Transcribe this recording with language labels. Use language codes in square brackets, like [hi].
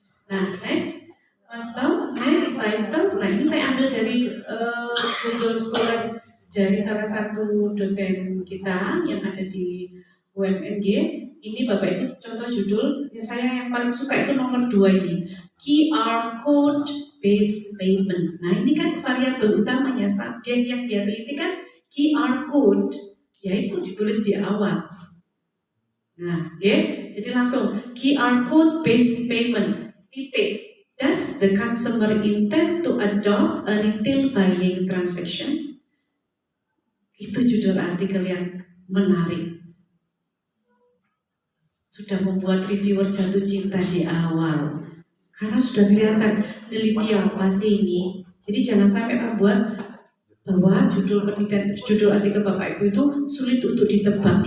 [id] Nah, next title. Nah, ini saya ambil dari Google Scholar dari salah satu dosen kita yang ada di UMNG. Ini Bapak Ibu contoh judul saya yang paling suka itu nomor 2 ini, QR Code Based Payment. Nah, ini kan variabel utamanya subjek yang dia teliti kan QR code, yaitu ditulis di awal. Nah, jadi langsung QR code based payment. Titik. [en] Does the consumer intend to adopt a retail buying transaction? [id] Itu judul artikel yang menarik. Sudah membuat reviewer jatuh cinta di awal, karena sudah kelihatan neliti apa sih ini. Jadi jangan sampai membuat bahwa judul penelitian, judul artikel Bapak Ibu itu sulit untuk ditebak.